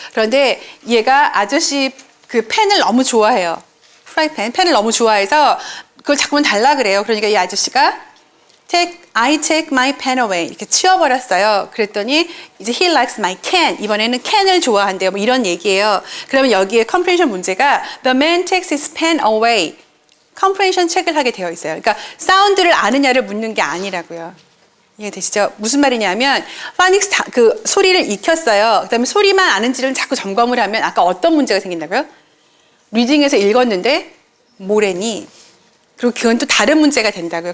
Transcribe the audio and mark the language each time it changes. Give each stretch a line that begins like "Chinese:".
Korean: 그런데 얘가 아저씨 그 펜을 너무 좋아해요. 프라이팬 펜을 너무 좋아해서 그걸 자꾸만 달라 그래요. 그러니까 이 아저씨가
English: I take my pen away
Korean: 이렇게 치워버렸어요. 그랬더니 이제
English: he likes my can
Korean: 이번에는 can을 좋아한대요. 뭐 이런 얘기예요. 그러면 여기에
English: comprehension
Korean: 문제가
English: the man takes his pen away comprehension
Korean: 체크를 하게 되어 있어요. 그러니까 사운드를 아느냐를 묻는 게 아니라고요. 이해되시죠? 무슨 말이냐면 파닉스 그 소리를 익혔어요. 그다음에 소리만 아는지를 자꾸 점검을 하면 아까 어떤 문제가 생긴다고요? 리딩에서 읽었는데 뭐래니? 그리고 그건 또 다른 문제가 된다고요.